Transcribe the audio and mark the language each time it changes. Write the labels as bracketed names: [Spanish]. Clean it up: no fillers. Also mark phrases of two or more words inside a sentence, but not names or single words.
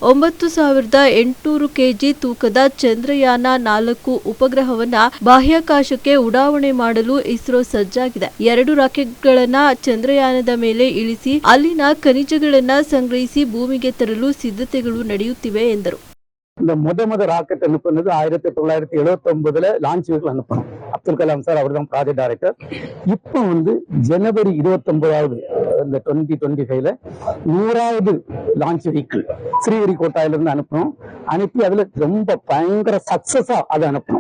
[Kannada] 9,800 kg ತೂಕದ ಚಂದ್ರಯಾನ 4 ಉಪಗ್ರಹವನ್ನ ಬಾಹ್ಯಾಕಾಶಕ್ಕೆ ಉಡಾವಣೆ ಮಾಡಲು ಇಸ್ರೋ ಸಜ್ಜಾಗಿದೆ. 2 ರಾಕೆಟ್ಗಳನ್ನ ಚಂದ್ರಯಾನದ ಮೇಲೆ ಇಳಿಸಿ ಅಲ್ಲಿನ ಖನಿಜಗಳನ್ನ ಸಂಗ್ರಹಿಸಿ ಭೂಮಿಗೆ ತರಲು ಸಿದ್ಧತೆಗಳು ನಡೆಯುತ್ತಿವೆ ಎಂದರು. [Tamil] இந்த முத ராக்கெட் அனுப்புனது 1979 [English] launch vehicle [Tamil] அனுப்பணும். அப்துல் கலாம் சார் அவர் தான் [English] project director. [Tamil] இப்போ ஜனவரி 29வது இந்த 2025ல 100வது [English] launch vehicle [Tamil] ஸ்ரீஹரிகோட்டாயில இருந்து அனுப்பி அதுல ரொம்ப பயங்கர சக்சஸா அதை அனுப்பணும்.